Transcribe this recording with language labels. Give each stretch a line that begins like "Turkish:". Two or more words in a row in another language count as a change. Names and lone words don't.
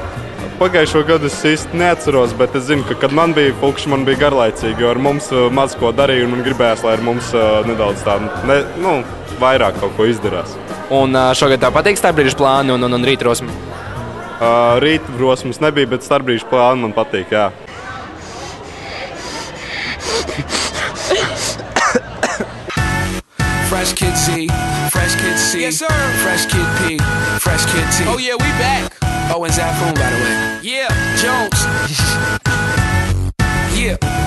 Latvian: Pagājušo gadu es īsti neatceros, bet es zinu, ka, kad man bija fukši, man bija garlaicīgi, jo ar mums maz ko darīja un man gribējās, lai ar mums nedaudz tā, vairāk kaut ko izdarās. Un šogad tev patīk starpbrīžu plāni un rītrosmi? Rītrosmas nebija, bet starpbrīžu plāni man patīk, jā.
English: Fresh Kid Z, Fresh Kid C, yes, sir. Fresh Kid P, Fresh Kid T. Oh yeah, we back. Oh, and Zafoon, by the way. Yeah, Jones. Yeah.